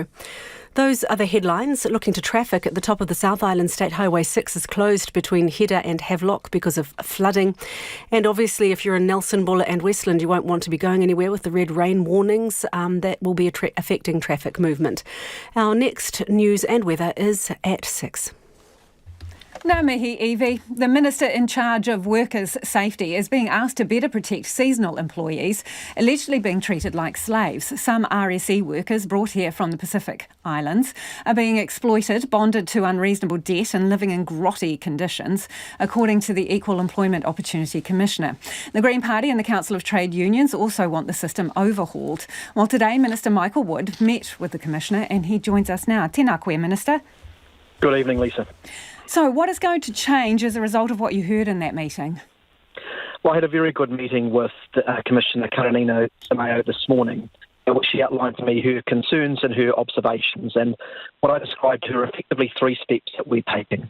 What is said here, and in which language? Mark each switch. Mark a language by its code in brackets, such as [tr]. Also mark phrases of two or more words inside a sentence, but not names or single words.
[en] Those are the headlines. Looking to traffic at the top of the South Island, State Highway 6 is closed between Hedda and Havelock because of flooding. And obviously, if you're in Nelson, Buller and Westland, you won't want to be going anywhere with the red rain warnings. That will be affecting traffic movement. Our next news and weather is at 6. [mi] Ngā mihi, Evie. [en] The Minister in charge of workers' safety is being asked to better protect seasonal employees, allegedly being treated like slaves. Some RSE workers brought here from the Pacific Islands are being exploited, bonded to unreasonable debt and living in grotty conditions, according to the Equal Employment Opportunity Commissioner. The Green Party and the Council of Trade Unions also want the system overhauled. Well, today, Minister Michael Wood met with the Commissioner and he joins us now. [mi] Tēnā koe, [en] Minister. Good evening, Lisa. So what is going to change as a result of what you heard in that meeting? Well, I had a very good meeting with Commissioner Karanina Simeo this morning, in which she outlined to me her concerns and her observations, and what I described to her effectively 3 steps that we're taking.